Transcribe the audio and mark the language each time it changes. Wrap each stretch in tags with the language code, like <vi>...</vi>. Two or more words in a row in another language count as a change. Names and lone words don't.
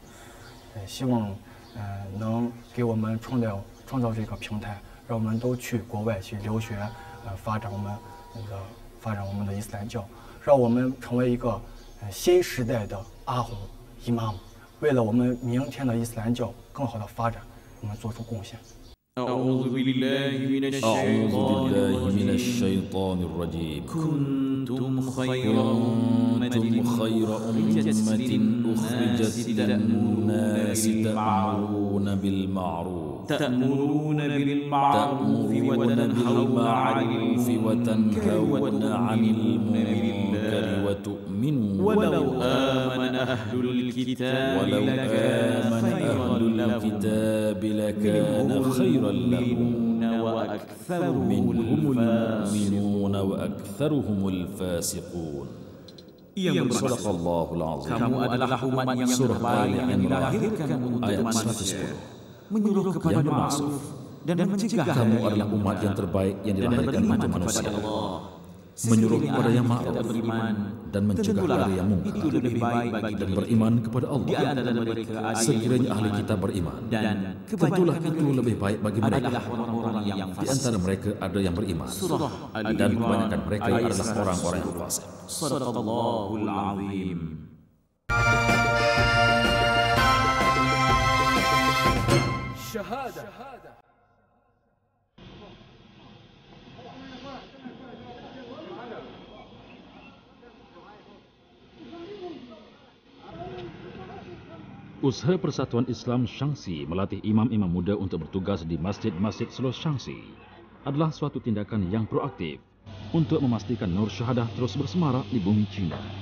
<zh>希望能给我们创造这个平台，让我们都去国外去留学，发展我们那个发展我们的伊斯兰教，让我们成为一个新时代的阿訇伊玛目，为了我们明天的伊斯兰教更好的发展，我们做出贡献。</zh> <ar>أعوذ بالله من الشيطان الرجيم كنتم خير أمة أخرجت للناس تأمرون بالمعروف وتنهون عن المنكر وتؤمنون ولو آمن أهل الكتاب لكان خيرا لهم منهم المؤمنون وأكثرهم الفاسقون. صدق الله العظيم.</ar> <ms>Kamu adalah umat yang terbaik yang dilahirkan untuk manusia, menyuruh kepada ma'ruf dan mencegah. Kamu adalah umat yang terbaik yang dilahirkan untuk manusia, menyuruh kepada yang ma'ruf dan mencegah dari yang mungkar, Itu lebih baik bagi dan beriman kepada Allah. Di antara mereka Sekiranya ahli kitab beriman, dan tentulah itu lebih baik bagi mereka. adalah orang-orang yang Di antara mereka ada yang beriman, dan kebanyakan mereka adalah orang-orang yang fasik.</ms> <ar>صدق الله العظيم.</ar> <ms>Syahada. Usaha Persatuan Islam Shaanxi melatih imam-imam muda untuk bertugas di masjid-masjid seluruh Shaanxi adalah suatu tindakan yang proaktif untuk memastikan nur syahadah terus bersemarak di bumi Cina.</ms>